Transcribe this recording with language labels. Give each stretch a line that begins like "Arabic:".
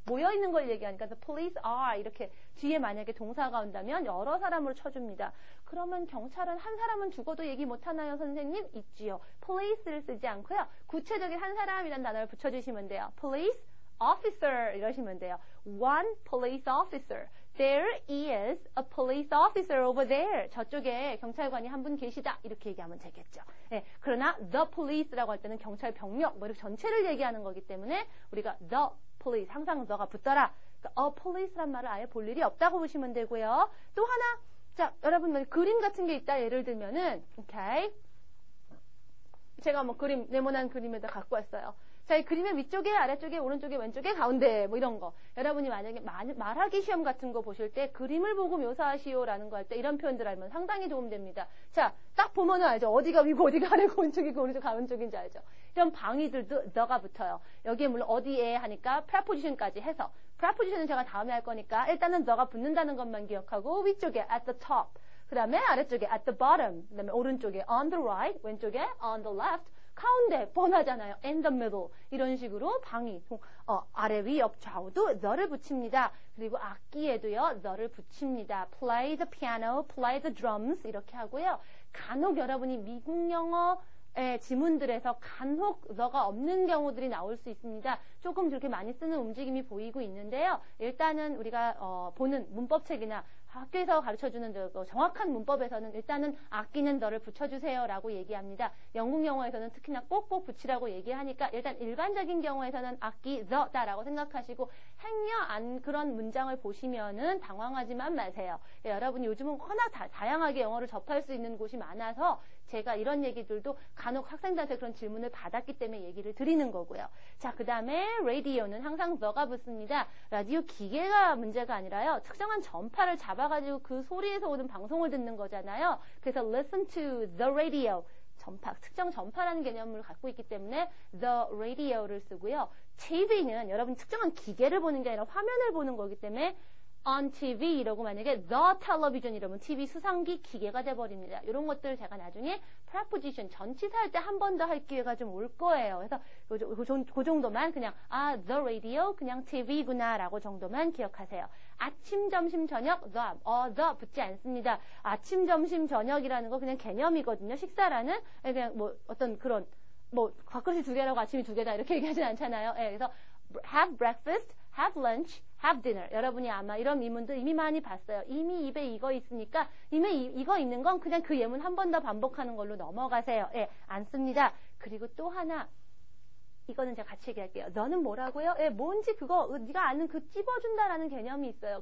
Korean: 모여있는 걸 얘기하니까
English: the police are.
Korean: 이렇게 뒤에 만약에 동사가 온다면 여러 사람으로 쳐줍니다. 그러면 경찰은 한 사람은 죽어도 얘기 못하나요, 선생님? 있지요. police를 쓰지 않고요. 구체적인 한 사람이라는 단어를 붙여주시면 돼요. police officer 이러시면 돼요.
English: one police officer. There is a police officer over there.
Korean: 저쪽에 경찰관이 한 분 계시다. 이렇게 얘기하면 되겠죠. 예, 그러나 the police라고 할 때는 경찰 병력, 뭐 이렇게 전체를 얘기하는 거기 때문에 우리가 the police, 항상 the가 붙더라. 그러니까 a police란 말을 아예 볼 일이 없다고 보시면 되고요. 또 하나, 자, 여러분 그림 같은 게 있다. 예를 들면은, 오케이. 제가 뭐 그림, 네모난 그림에다 갖고 왔어요. 자, 이 그림의 위쪽에, 아래쪽에, 오른쪽에, 왼쪽에, 가운데, 뭐 이런 거. 여러분이 만약에 말하기 시험 같은 거 보실 때 그림을 보고 묘사하시오라는 거 할 때 이런 표현들 알면 상당히 도움됩니다. 자, 딱 보면은 알죠. 어디가 위고, 어디가 아래고, 오른쪽이고, 오른쪽, 가운쪽인지 알죠. 이런 방위들도 the가 붙어요. 여기에 물론 어디에 하니까 preposition까지 해서. preposition은 제가 다음에 할 거니까 일단은 the가 붙는다는 것만 기억하고 위쪽에
English: at the top.
Korean: 그 다음에 아래쪽에
English: at the bottom.
Korean: 그 다음에 오른쪽에
English: on the right,
Korean: 왼쪽에
English: on the left.
Korean: 가운데 뻔하잖아요.
English: in the middle
Korean: 이런 식으로 방위 아래 위 옆 좌우도 the를 붙입니다. 그리고 악기에도요 the를 붙입니다.
English: play the piano, play the drums
Korean: 이렇게 하고요. 간혹 여러분이 미국 영어의 지문들에서 간혹 the가 없는 경우들이 나올 수 있습니다. 조금 그렇게 많이 쓰는 움직임이 보이고 있는데요. 일단은 우리가 보는 문법책이나 학교에서 가르쳐주는 정확한 문법에서는 일단은 악기는 the를 붙여주세요 라고 얘기합니다. 영국 영어에서는 특히나 꼭꼭 붙이라고 얘기하니까 일단 일반적인 경우에서는 악기 the다라고 생각하시고 행여 그런 문장을 보시면은 당황하지만 마세요. 예, 여러분이 요즘은 워낙 다양하게 영어를 접할 수 있는 곳이 많아서 제가 이런 얘기들도 간혹 학생들한테 그런 질문을 받았기 때문에 얘기를 드리는 거고요. 자, 그 다음에 radio는 항상 the가 붙습니다. 라디오 기계가 문제가 아니라요. 특정한 전파를 잡아가지고 그 소리에서 오는 방송을 듣는 거잖아요. 그래서
English: listen to the radio.
Korean: 특정 전파라는 개념을 갖고 있기 때문에 the radio를 쓰고요. TV는 여러분 특정한 기계를 보는 게 아니라 화면을 보는 거기 때문에 on TV 이러고 만약에 the television 이러면 TV 수상기 기계가 돼버립니다. 이런 것들 제가 나중에 preposition 전치사 할 때 한 번 더 할 기회가 좀 올 거예요. 그래서 그 정도만 그냥 the radio 그냥 TV구나 라고 정도만 기억하세요. 아침, 점심, 저녁 the 붙지 않습니다. 아침, 점심, 저녁이라는 거 그냥 개념이거든요. 식사라는 그냥 뭐 어떤 그런 뭐 밥그릇이 2개라고 아침이 2개다 이렇게 얘기하진 않잖아요. 예, 그래서
English: have breakfast, have lunch, have dinner.
Korean: 여러분이 아마 이런 미문들 이미 많이 봤어요. 이미 입에 이거 있으니까 이미 이거 있는 건 그냥 그 예문 한 번 더 반복하는 걸로 넘어가세요. 예, 안 씁니다. 그리고 또 하나 이거는 제가 같이 얘기할게요. 너는 뭐라고요? 예, 뭔지 그거 네가 아는 그 찝어준다라는 개념이 있어요.